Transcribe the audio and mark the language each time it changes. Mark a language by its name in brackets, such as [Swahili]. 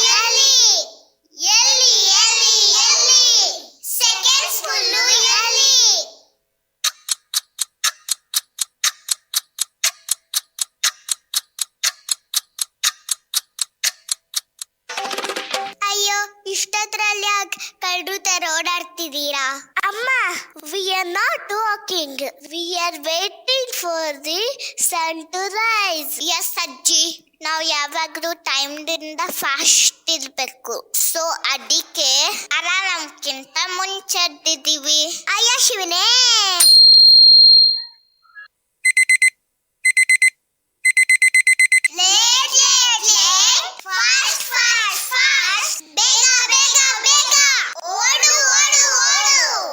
[Kannada] ಎಲ್ಲಿ ಎಲ್ಲಿ ಎಲ್ಲಿ ಎಲ್ಲಿ ಸೆಕೆಂಡ್ಸ್ ಮುಳ್ಳು? ಎಲ್ಲಿ? ಅಯ್ಯೋ, ಇಷ್ಟೊತ್ತರಲ್ಲಿ ಯಾಕೆ ಕಳ್ಳರು ತರ ಓಡಾಡ್ತಿದ್ದೀರಾ? [English] ಅಮ್ಮ, we are not walking. We are waiting for the sun to rise. [Kannada] Yes, ಅಜ್ಜಿ, ನಾವು ಯಾವಾಗಲೂ ಟೈಮ್ದಿಂದ ಫಾಸ್ಟ್ ಇರಬೇಕು. ಸೊ ಅದಕ್ಕೆ ಅಲಾರಾಮ್ಗಿಂತ ಮುಂಚೆ ಎದ್ದಿದ್ದೀವಿ. ಅಯ್ಯ ಶಿವನೇ, late late late, fast fast fast, ಬೇಗ ಬೇಗ ಬೇಗ, ಓಡು ಓಡು ಓಡು.